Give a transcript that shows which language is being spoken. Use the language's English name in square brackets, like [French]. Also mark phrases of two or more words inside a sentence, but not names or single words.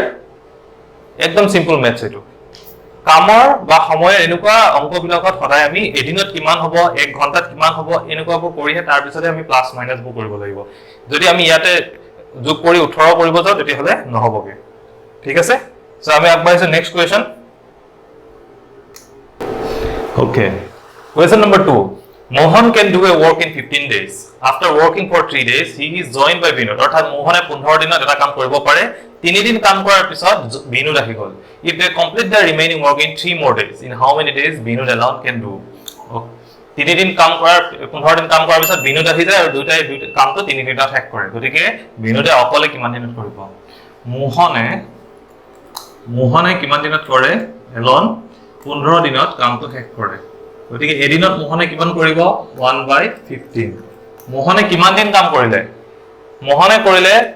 [Assamese] একদম [English] simple maths [Assamese] এইটো কামৰ বা সময়ৰ এনেকুৱা অংকবিলাকত সদায় আমি এদিনত কিমান হ'ব 1 ঘন্টাত কিমান হ'ব এনেকুৱাবোৰ কৰিহে তাৰ পিছতে আমি [English] plus minus [Assamese] বোৰ কৰিব লাগিব যদি আমি ইয়াতে যোগ কৰি 18 কৰিব যাও তেতিয়া হলে নহবগে ঠিক আছে সো আমি আগবাঢ়িছো [English] next question okay Question number 2. Mohan can do a work in 15 days. After working for 3 days, he is joined by Vinod. [Assamese] অৰ্থাৎ মোহনে 15 দিনত এটা কাম কৰিব পাৰে 3 দিন কাম কৰাৰ পিছত বিনোদ আহি গল. [English] If they complete the remaining work in 3 more days, in how many days Vinod alone can do? [Assamese] 3 দিন কাম কৰাৰ 15 দিন কাম কৰাৰ পিছত বিনোদ আহি যায় আৰু দুইটাই কামটো 3 দিনত শেষ কৰে গতিকে বিনোদে অকলে কিমান দিনত কৰিব মোহনে কিমান দিনত কৰে এলন 15 দিনত কামটো শেষ কৰে গতিকে এদিনত মোহনে কিমান কৰিব 1/15 মোহনে কিমান দিন কাম কৰিলে মোহনে কৰিলে